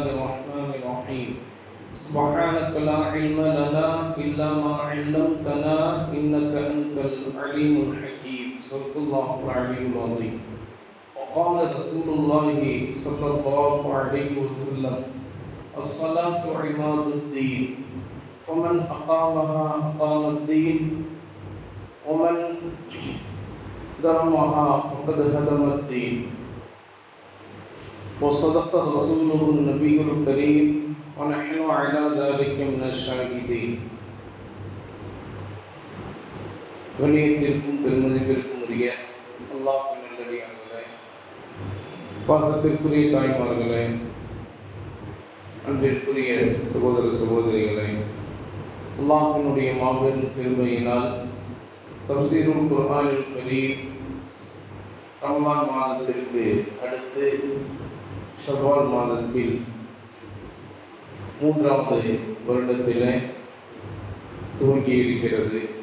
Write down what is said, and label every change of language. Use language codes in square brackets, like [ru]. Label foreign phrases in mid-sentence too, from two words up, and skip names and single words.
[ar] الرحمن الرحيم سبحانك لا علم لنا إلا ما علمتنا إنك أنت العليم الحكيم صدق الله العلي العظيم وقال رسول الله صلى الله عليه وسلم الصلاة عماد الدين فمن أقامها أقام الدين ومن ضرمها فقد هدم الدين وصدق رسوله النبي الكريم ونحن على ذلك من الشاهدين. [ta] கண்ணியத்திற்கும் பெருமதிப்பிற்கும் உரிய அல்லாஹ்வின் நல்லடியார்களே, பாசத்திற்குரிய தாய்மார்களே, அன்பிற்குரிய சகோதர சகோதரிகளே, அல்லாஹ்வினுடைய மாபெரும் கிருபையினால் தஃப்சீருல் குர்ஆனில் கரீம் ரமலான் மாதத்திற்கு அடுத்து ஷவ்வால் மாதத்தில் 3வது வருடத்திலே துவங்கி இருக்கிறது.